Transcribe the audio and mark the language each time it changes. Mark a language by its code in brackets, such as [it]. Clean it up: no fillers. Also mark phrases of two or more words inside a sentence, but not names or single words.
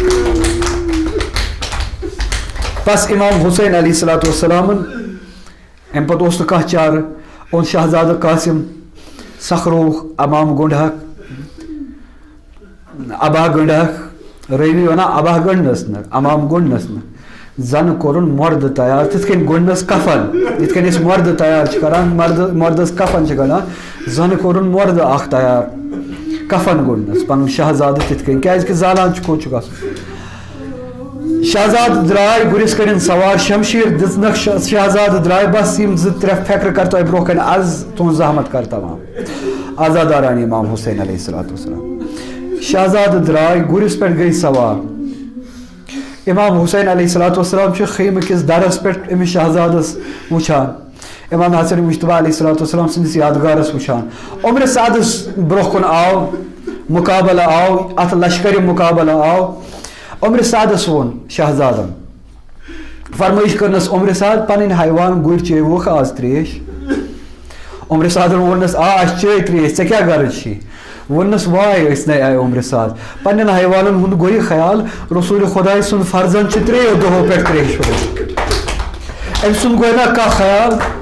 [ks] بس امام حُسین [ar] علیہ الصلوۃ والسلامن [ks] امہِ پتہٕ اوس نہٕ کانٛہہ چارٕ اوٚن شہزادٕ قاسم سکھرووُکھ امام گنٛڈہکھ ابا گنٛڈہکھ رٲوی ونان ابا گنٛڈنس نہٕ امام گنٛڈنس نہٕ زنہٕ کوٚرُن مردٕ تیار تِتھ کٔنۍ گنٛڈنس کفن یِتھ کٔنۍ أسۍ مردٕ تیار چھِ کران مردس کفن چھِ گنٛڈان زنہٕ کوٚرُن مردٕ اکھ تیار کفن گنٛڈنس پنُن شہزادٕ تِتھ کٔنۍ کیازِ کہِ زالان چھُ کوٚت چھُ گژھُن شہزادٕ درٛاے گُرِس کٔرِنۍ سوار شمشیٖر دِژنکھ شہزادٕ درٛاے بس یِم 2-3 فیکرٕ کر تۄہہِ برونٛہہ کَنہِ عرض تُہنٛز زحمت کر تمام آزاداران امام حُسین [ar] علیہ الصلوۃ والسلام [ks] شہزادٕ درٛاے گُرِس پٮ۪ٹھ گٔے سوار امام حُسین [ar] علیہ الصلوۃ والسلام [ks] چھُ خیمہٕ کِس درس پٮ۪ٹھ أمِس شہزادس وٕچھان امام حسن مجتبیٰ [ar] علیہ الصلوۃ والسلام [ks] سٕنٛدِس یادگارس وٕچھان عمرِ سعدس برونٛہہ کُن آو مُقابلہٕ آو اتھ لشکرِ مُقابلہٕ آو عمرِ سعدس ووٚن شہزادن فرمٲیش کٔرنس عمرِ سعد پنٕنۍ حیوان گُرۍ چیوُکھ آز تریش عمرِ سعدن ووٚننس آ اسہِ چے تریش ژےٚ کیٛاہ غرض چھِ ووٚننس واے أسۍ نَے آیہِ عمرِ سعد پننٮ۪ن حیوانن ہُنٛد گوٚو یہِ خیال رسوٗلِ خۄداے سُنٛد فرزن چھُ 3 دۄہو پٮ۪ٹھ تریشوُر أمۍ سُنٛد گوٚو نا کانٛہہ خیال